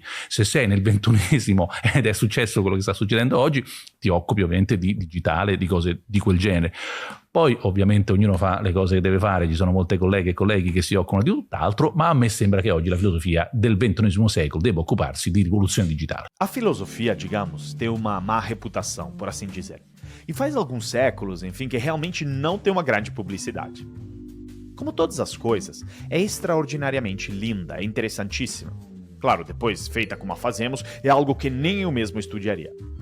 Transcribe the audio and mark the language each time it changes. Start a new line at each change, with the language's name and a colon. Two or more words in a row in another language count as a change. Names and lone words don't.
Italian: Se sei nel XXI ed è successo quello che sta succedendo oggi, ti occupi ovviamente di digitale, di cose di quel genere. Poi ovviamente ognuno fa le cose che deve fare, ci sono molte colleghe e colleghi che si occupano di tutt'altro, ma a me sembra che oggi la filosofia del XXI secolo debba occuparsi di rivoluzione digitale.
Portuguese: A filosofia, digamos, tem uma má reputação, por assim dizer. E faz alguns séculos, enfim, que realmente não tem uma grande publicidade. Como todas as coisas, é extraordinariamente linda, é interessantíssima. Claro, depois, feita como a fazemos, é algo que nem eu mesmo estudaria.